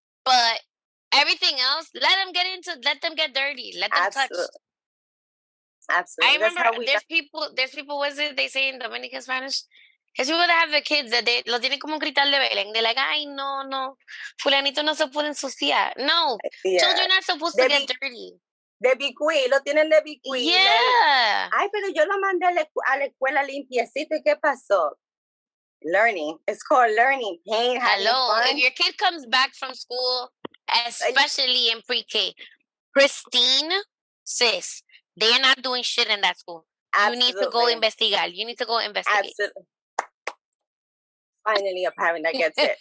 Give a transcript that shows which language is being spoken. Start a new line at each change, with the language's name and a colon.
English: But everything else, let them get dirty. Let them touch. Absolutely. I remember there's people, what's it they say in Dominican Spanish? There's people that have the kids that they
Spanish: lo tienen como un cristal de Belén.
English: They're like,
Spanish: ay, no, fulanito no se puede ensuciar.
English: No, children are supposed to get dirty.
Spanish: De bicuí, lo tienen de bicuí.
English: Yeah.
Spanish: Ay, pero yo lo mandé a la escuela limpiecito. ¿Y qué pasó?
English: Learning. It's called learning. Pain, having fun. If your kid comes back from school, especially in pre-K, pristine, sis, they are not doing shit in that school. Absolutely. You need to go investigate. Absolutely. Finally, a parent that gets it.